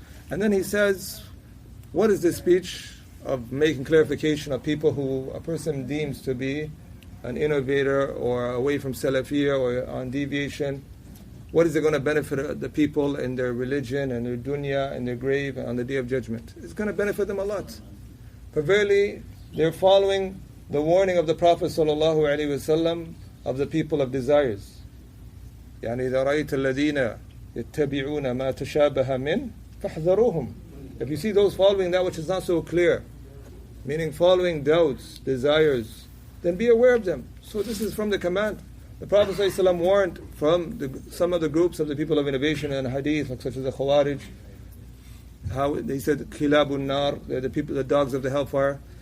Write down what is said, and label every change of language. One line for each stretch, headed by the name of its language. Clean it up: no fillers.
English: And then he says, what is this speech of making clarification of people who a person deems to be an innovator or away from Salafiyah or on deviation? What is it going to benefit the people in their religion and their dunya and their grave and on the day of judgment? It's going to benefit them a lot. For verily, they're following the warning of the Prophet ﷺ of the people of desires.
Arabic: إذا رأيت الذين يتبعون ما تشابه من فاحذروهم.
English: If you see those following that which is not so clear, meaning following doubts, desires, then be aware of them. So this is from the command. The Prophet ﷺ warned from some of the groups of the people of innovation and hadith, like such as the Khawarij, how they said khilabun nar, they're the people, the dogs of the hellfire.